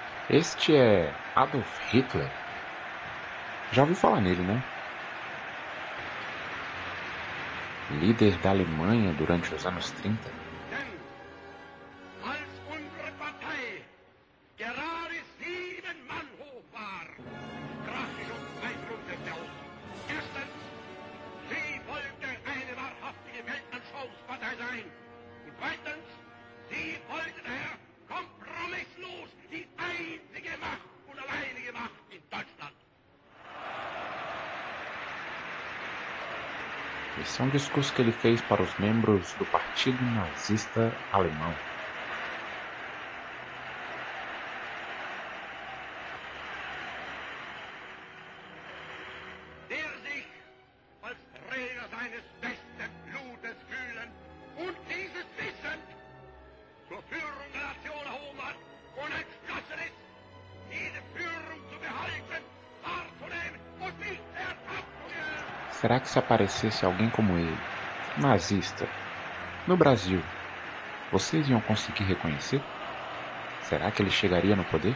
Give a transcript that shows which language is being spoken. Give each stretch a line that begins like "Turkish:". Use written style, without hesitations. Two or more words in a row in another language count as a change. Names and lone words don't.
Portuguese: Este é Adolf Hitler. Já ouviu falar nele, né? Líder da Alemanha durante os anos 30.
German: Denn als unsere Partei gerade 7 Mann hoch war, sprach sich uns zwei Grundsätze aus. Erstens, sie wollte eine wahrhaftige Weltanschauungspartei sein. Und zweitens, sie wollte daher kompromisslos die einzige Macht und alleinige Macht in Deutschland.
Portuguese: Esse é um discurso que ele fez para os membros do Partido Nazista Alemão.
German: Der sich als Träger seines besten Blutes fühlen und dieses wissend zur Führung der Nation erhoben hat und entschlossen ist, diese Führung zu behalten, wahrzunehmen und nicht ertappt zu werden.
Portuguese: Será que se aparecesse alguém como ele, nazista, no Brasil, vocês iam conseguir reconhecer? Será que ele chegaria no poder?